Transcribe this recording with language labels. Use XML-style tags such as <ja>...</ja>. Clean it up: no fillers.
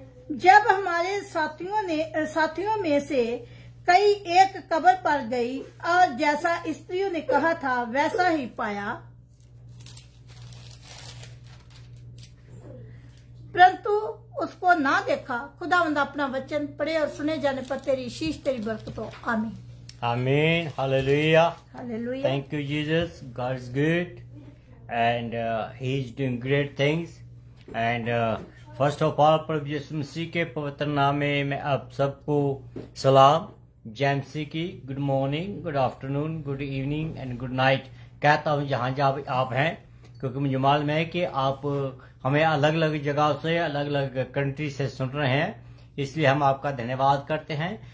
<hi>जब हमारे साथियों में से कई एक कब्र पर गई और जैसा स्त्रियों ने कहा था वैसा ही पाया, परंतु उसको ना देखा। खुदावंद अपना वचन पढ़े और सुने जाने पर तेरी शीश तेरी बरकत हो, आमीन आमीन। Hallelujah hallelujah.</hi> <en>Thank you Jesus. God is good and he is doing great things and first of all</en> <hi>प्रभु यीशु मसीह के पवित्र नाम में मैं आप सबको सलाम जैमसी की</hi> <en>good morning, good afternoon, good evening and good night</en> <hi>कहता हूँ जहाँ जहाँ आप हैं, क्योंकि मुझे मालूम है कि आप हमें अलग अलग जगह से, अलग अलग कंट्री से सुन रहे हैं, इसलिए हम आपका धन्यवाद करते हैं।</hi>